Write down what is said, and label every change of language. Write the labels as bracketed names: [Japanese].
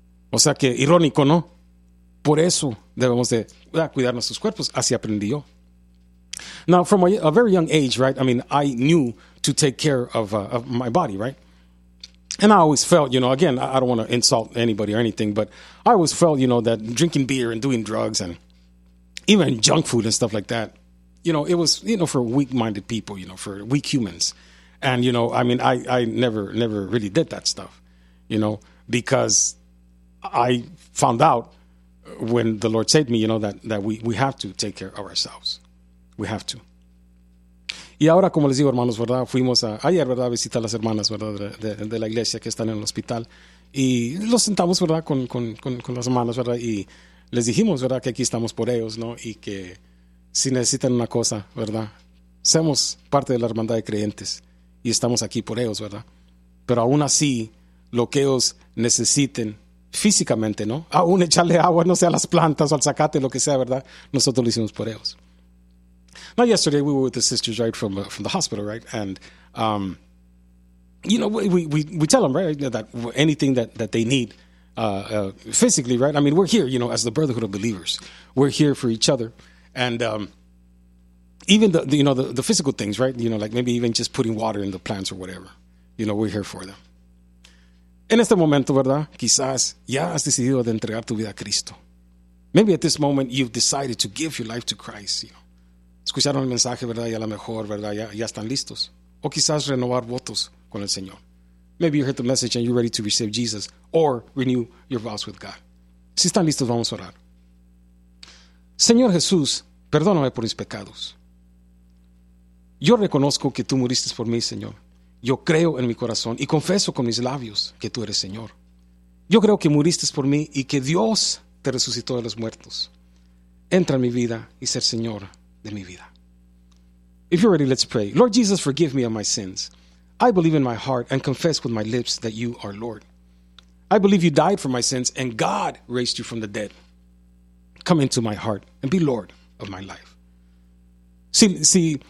[Spanish] O sea que, irónico, ¿no? Por eso debemos de cuidar nuestros cuerpos, así aprendí yo. [English] Now, from a very young age, right, I mean, I knew to take care of my body, right? And I always felt, you know, again, I don't want to insult anybody or anything, but I always felt, you know, that drinking beer and doing drugs and even junk food and stuff like that, you know, it was, you know, for weak-minded people, you know, for weak humans. And, you know, I mean, I never really did that stuff, you know, because I found out when the Lord saved me, you know, that we have to take care of ourselves. We have to. [Spanish] Y ahora, como les digo, hermanos, ¿verdad? Fuimos ayer, ¿verdad?, a visitar a las hermanas, ¿verdad?, de la iglesia que están en el hospital. Y los sentamos, ¿verdad?, con las hermanas, ¿verdad? Y les dijimos, ¿verdad?, que aquí estamos por ellos, ¿no? Y que si necesitan una cosa, ¿verdad?, seamos parte de la hermandad de creyentes. Y estamos aquí por ellos, ¿verdad? Pero aún así, lo que ellos necesiten físicamente, ¿no?, aún echarle agua, no sea a las plantas o al zacate, lo que sea, ¿verdad?, nosotros lo hicimos por ellos. [English] Now, yesterday, we were with the sisters, right, from the hospital, right? And, you know, we tell them, right, that anything that they need physically, right? I mean, we're here, you know, as the Brotherhood of Believers. We're here for each other. And even, the you know, the physical things, right? You know, like maybe even just putting water in the plants or whatever. You know, we're here for them. [Spanish] En este momento, ¿verdad?, quizás ya has decidido de entregar tu vida a Cristo. [English] Maybe at this moment, you've decided to give your life to Christ, you know. [Spanish] Escucharon el mensaje, ¿verdad?, y a lo mejor, ¿verdad?, ya están listos. O quizás renovar votos con el Señor. [English] Maybe you heard the message and you're ready to receive Jesus or renew your vows with God. [Spanish] Si están listos, vamos a orar. Señor Jesús, perdóname por mis pecados. Yo reconozco que tú muriste por mí, Señor. Yo creo en mi corazón y confieso con mis labios que tú eres Señor. Yo creo que muriste por mí y que Dios te resucitó de los muertos. Entra en mi vida y ser Señor de mi vida. [English] If you're ready, let's pray. Lord Jesus, forgive me of my sins. I believe in my heart and confess with my lips that you are Lord. I believe you died for my sins and God raised you from the dead. Come into my heart and be Lord of my life. Si